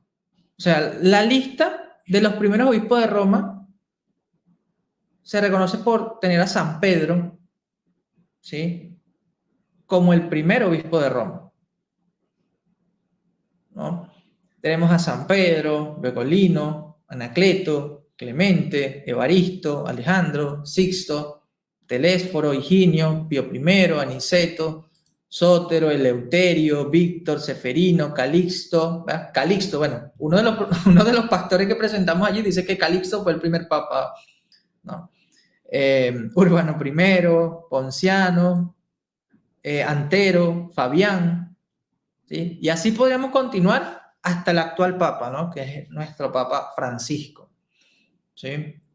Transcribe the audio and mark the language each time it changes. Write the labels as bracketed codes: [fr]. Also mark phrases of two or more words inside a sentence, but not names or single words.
[es] O sea, la lista de los primeros obispos de Roma se reconoce por tener a San Pedro, ¿sí?, como el primer obispo de Roma, ¿no? Tenemos a San Pedro, luego Lino, Anacleto, Clemente, Evaristo, Alejandro, Sixto, Telésforo, Higinio, Pío I, Aniceto, Sótero, Eleuterio, Víctor, Seferino, Calixto. ¿Verdad? Calixto, bueno, uno de los pastores que presentamos allí dice que Calixto fue el primer papa, ¿no? Urbano I, Ponciano, Antero, Fabián, ¿sí? Y así podríamos continuar hasta el actual papa, ¿no?, que es nuestro papa Francisco, ¿sí?